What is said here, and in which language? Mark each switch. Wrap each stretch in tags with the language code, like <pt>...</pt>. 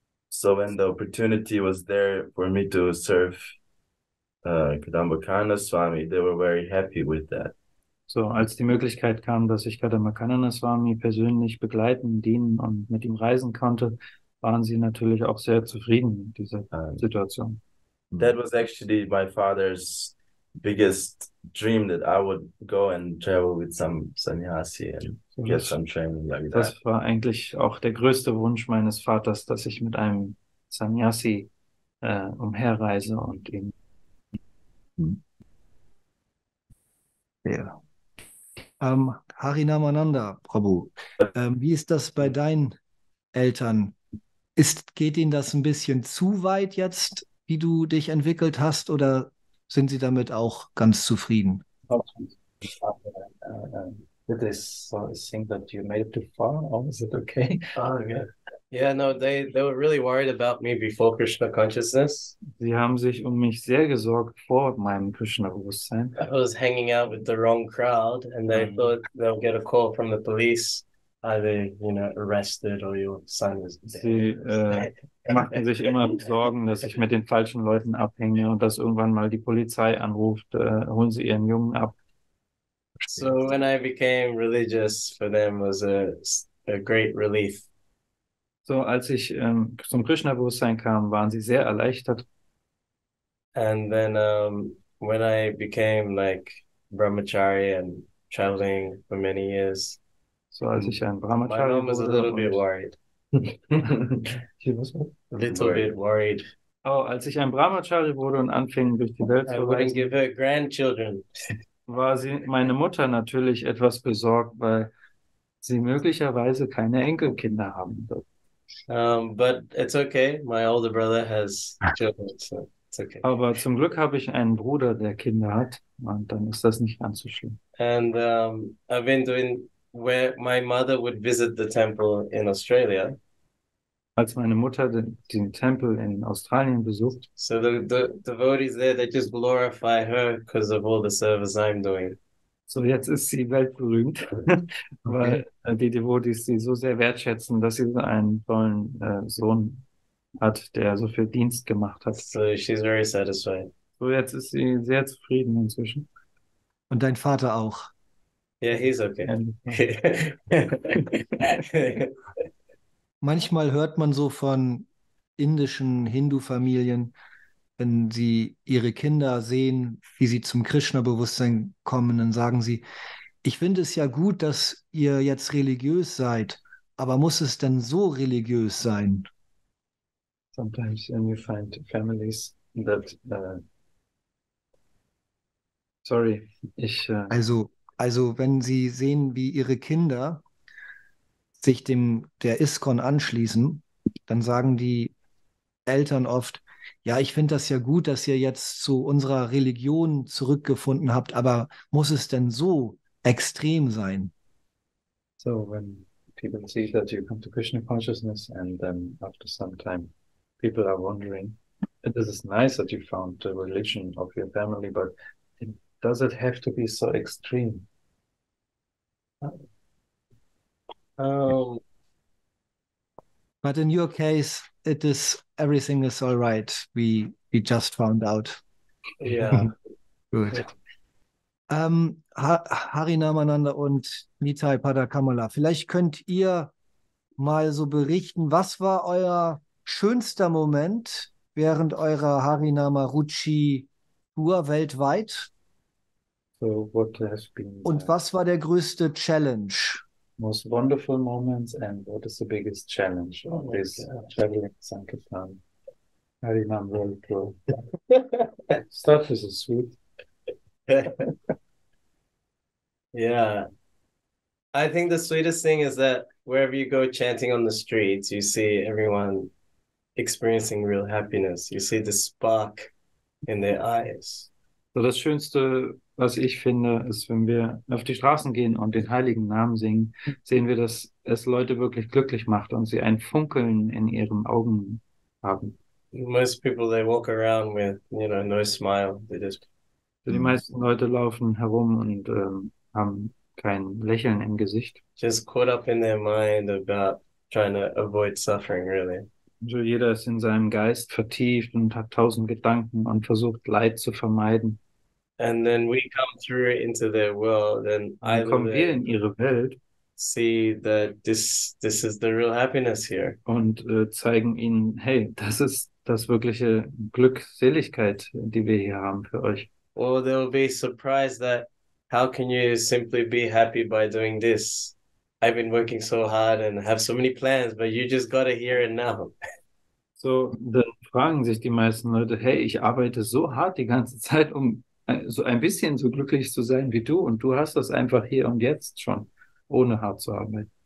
<en>So when the opportunity was there for me to serve Kadamba Kananan Swami, they were very happy with that.</en> <de>So als die Möglichkeit kam, dass ich Kadamba Kananan Swami persönlich begleiten, dienen und mit ihm reisen konnte, waren sie natürlich auch sehr zufrieden mit dieser Situation.</de> <en>That was actually my father's biggest dream, that I would go and travel with some sannyasi and get some training like that.</en> <de>Das war eigentlich auch der größte Wunsch meines Vaters, dass ich mit einem Sannyasi umherreise und ihn. Ja. Harinamananda, Prabhu, wie ist das bei deinen Eltern? Geht ihnen das ein bisschen zu weit jetzt, wie du dich entwickelt hast, oder sind sie damit auch ganz zufrieden?</de> <en>Did they think that you made it too far, or is it okay? Oh, yeah. Yeah, no, they were really worried about me before Krishna consciousness.</en> <de>Sie haben sich um mich sehr gesorgt vor meinem Krishna-Bewusstsein.</de> <en>I was hanging out with the wrong crowd, and they thought they'll get a call from the police, either, arrested or your son is dead.</en> <de>Sie machten sich immer Sorgen, dass ich mit den falschen Leuten abhänge und dass irgendwann mal die Polizei anruft, holen Sie Ihren Jungen ab.</de> <en>So when I became religious, for them was a great relief.</en> <de>So, als ich zum Krishna-Bewusstsein kam, waren sie sehr erleichtert.</de> <en>And then when I became like brahmachari and traveling for many years,</en> <de>So, als ich ein Brahmachari</de> <en>mom was a little bit worried. She was what? A little bit worried.</en> <de>Oh, als ich ein Brahmachari wurde und anfing, durch die Welt</de> <en>I</en> <de>zu</de> <en>wouldn't</en> <de>reisen,</de> <en>give her grandchildren.</en> <de>war meine Mutter natürlich etwas besorgt, weil sie möglicherweise keine Enkelkinder haben wird.</de> <en>But it's okay. My older brother has children, so it's okay.</en> <de>Aber zum Glück habe ich einen Bruder, der Kinder hat, und dann ist das nicht ganz so schlimm.</de> <en>And I've been doing where my mother would visit the temple in Australia.</en> <de>Als meine Mutter den Tempel in Australien besucht,</de> <en>So the devotees there, they just glorify her because of all the service I'm doing.</en> <de>so jetzt ist sie weltberühmt, weil die Devotees sie so sehr wertschätzen, dass sie so einen tollen Sohn hat, der so viel Dienst gemacht hat.</de> <en>So she's very satisfied.</en> <de>So jetzt ist sie sehr zufrieden inzwischen. Und dein Vater auch.</de> <en>Yeah, he's okay.</en> <de>Manchmal hört man so von indischen Hindu-Familien, wenn sie ihre Kinder sehen, wie sie zum Krishna-Bewusstsein kommen, dann sagen sie, ich finde es ja gut, dass ihr jetzt religiös seid, aber muss es denn so religiös sein?</de> <en>Sometimes when you find families that sorry,</en> <de>Also wenn sie sehen, wie ihre Kinder sich der ISKCON anschließen, dann sagen die Eltern oft, ja, ich finde das ja gut, dass ihr jetzt zu unserer Religion zurückgefunden habt, aber muss es denn so extrem sein?</de> <en>So when people see that you come to Krishna consciousness and then after some time people are wondering, this is nice that you found the religion of your family, but does it have to be so extreme? But in your case, everything is all right. We just found out. Yeah.</en> <de>Gut. Harinamananda und Nitai Padakamala, vielleicht könnt ihr mal so berichten, was war euer schönster Moment während eurer Harinama Ruci Tour weltweit?</de> <en>So what has been</en> <de>Und was war der größte Challenge?</de> <en>most wonderful moments and what is the biggest challenge of this traveling Sankirtan Harinam World Tour? Stuff is so sweet. Yeah. I think the sweetest thing is that wherever you go chanting on the streets, you see everyone experiencing real happiness. You see the spark in their eyes.</en> <de>So das Schönste, was ich finde, ist, wenn wir auf die Straßen gehen und den heiligen Namen singen, sehen wir, dass es Leute wirklich glücklich macht und sie ein Funkeln in ihren Augen haben.</de> <en>Most people, they walk around with, no smile. They just...</en> <de>So die meisten Leute laufen herum und haben kein Lächeln im Gesicht.</de> <en>Just caught up in their mind about trying to avoid suffering, really.</en> <de>Also jeder ist in seinem Geist vertieft und hat 1000 Gedanken und versucht, Leid zu vermeiden.</de> <en>And then we come through into their world, and</en> <de>Dann kommen wir in ihre Welt</de> <en>see that this is the real happiness here.</en> <de>und zeigen ihnen, hey, das ist das wirkliche Glückseligkeit, die wir hier haben für euch.</de> <en>Or they'll be surprised that how can you simply be happy by doing this? I've been working so hard and have so many plans, but you just got it here and now.</en> <de>So, dann fragen sich die meisten Leute, hey, ich arbeite so hart die ganze Zeit, um so ein bisschen so glücklich zu sein wie du, und du hast das einfach hier und jetzt schon, ohne hart zu arbeiten.</de>